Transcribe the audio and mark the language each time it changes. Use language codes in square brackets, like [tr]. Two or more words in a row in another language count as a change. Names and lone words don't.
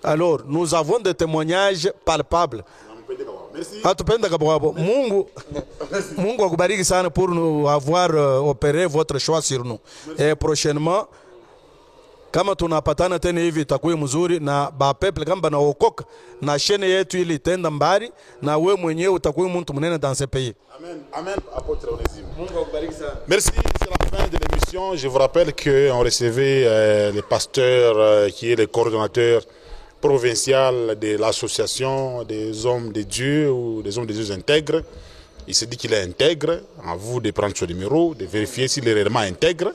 [fr] Alors, nous avons des témoignages palpables. Merci. [sw] Mungu akubariki sana [fr] pour nous avoir opéré votre choix sur nous. Et prochainement, [sw] kama tunapatana tena hivi itakuwa mzuri na ba people kama banaokoka na chaîne yetu ili tenda mbali na wewe mwenyewe utakuwa mtu mnene [fr] dans ce pays. Amen. Amen, apôtre Onésime. Merci, c'est la fin de l'émission. Je vous rappelle qu'on recevait le pasteur qui est le coordonnateur provincial de l'association des hommes de Dieu ou des hommes de Dieu intègres. Il s'est dit qu'il est intègre. À vous de prendre ce numéro, de vérifier s'il est réellement intègre.